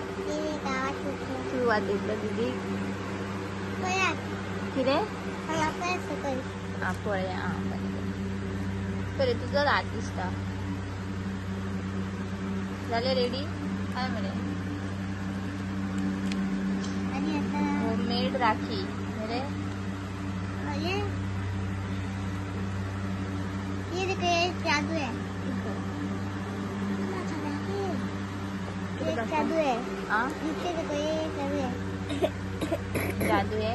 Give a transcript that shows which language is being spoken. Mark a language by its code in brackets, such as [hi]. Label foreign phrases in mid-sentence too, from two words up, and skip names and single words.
[kok] तू वाचयतलो दीदीक कितें? पळया बरें तुजो हात दिसता. झाले रेडी? काय मरे होममेड राखी मरे. [hi] जादू है जादू है नीचे देखो ये जादू है. [mr] जादू आहे.